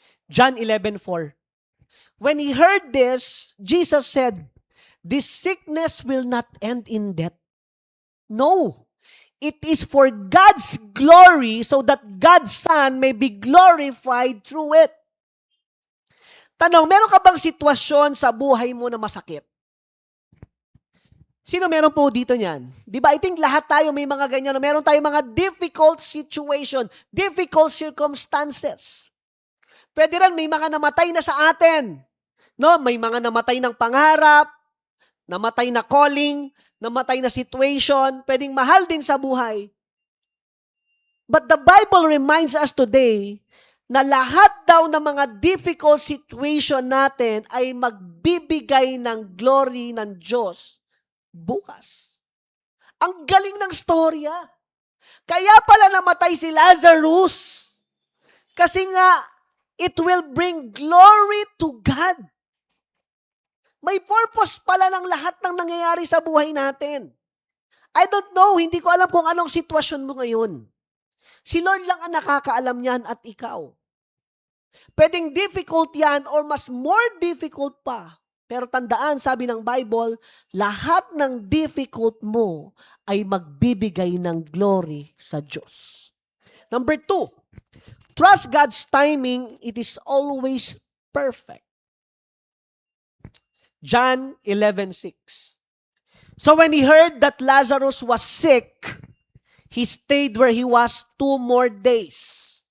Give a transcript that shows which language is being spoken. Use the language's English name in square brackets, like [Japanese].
[English] John 11:4. When he heard this, Jesus said, this sickness will not end in death. No. It is for God's glory so that God's Son may be glorified through it. [Filipino] Tanong, meron ka bang sitwasyon sa buhay mo na masakit? Sino meron po dito niyan? Di ba? [English] I think [Filipino] lahat tayo may mga ganyan. Meron tayong mga difficult situation, difficult circumstances. Pwede rin may mga namatay na sa atin. No, may mga namatay ng pangarap, namatay na calling, namatay na situation, pwedeng mahal din sa buhay. [English] But the Bible reminds us today [Filipino] na lahat daw ng mga difficult situation natin ay magbibigay ng glory ng Diyos bukas. Ang galing ng storya. Kaya pala namatay si Lazarus. Kasi nga, [English] it will bring glory to God. [Filipino] May purpose pala ng lahat ng nangyayari sa buhay natin. [English] I don't know, [Filipino] hindi ko alam kung anong sitwasyon mo ngayon. Si Lord lang ang nakakaalam niyan at ikaw. Pwedeng difficult yan or mas more difficult pa. Pero tandaan, sabi ng Bible, lahat ng difficult mo ay magbibigay ng glory sa Diyos. [English] Number 2, trust God's timing. It is always perfect. John 11:6. So when he heard that Lazarus was sick, he stayed where he was 2 more days.